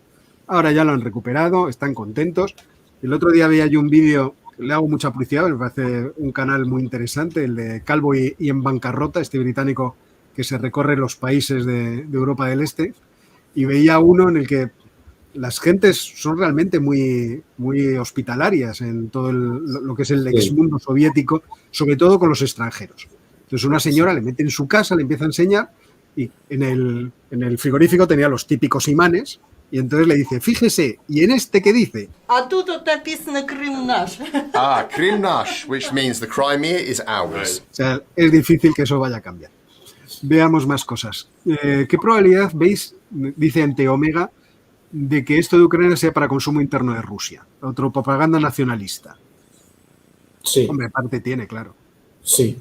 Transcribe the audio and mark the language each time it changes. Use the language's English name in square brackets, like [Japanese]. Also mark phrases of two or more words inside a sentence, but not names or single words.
[Spanish] Ahora ya lo han recuperado, están contentos. El otro día veía yo un vídeo, le hago mucha publicidad, me parece un canal muy interesante, el de Calvo y en bancarrota, este británico que se recorre los países de Europa del Este, y veía uno en el que las gentes son realmente muy, muy hospitalarias en todo lo que es el exmundo soviético, sobre todo con los extranjeros. Entonces una señora le mete en su casa, le empieza a enseñar, y en el frigorífico tenía los típicos imanes, y entonces le dice, fíjese, ¿y en este qué dice? [Russian] А тут вот написано Крым наш. [English] Krim Nash, which means the Crimea is ours. [Spanish] O sea, es difícil que eso vaya a cambiar. Veamos más cosas. ¿Qué probabilidad veis, dice Ante Omega, de que esto de Ucrania sea para consumo interno de Rusia? Otro propaganda nacionalista. Sí. Hombre, parte tiene, claro. Sí.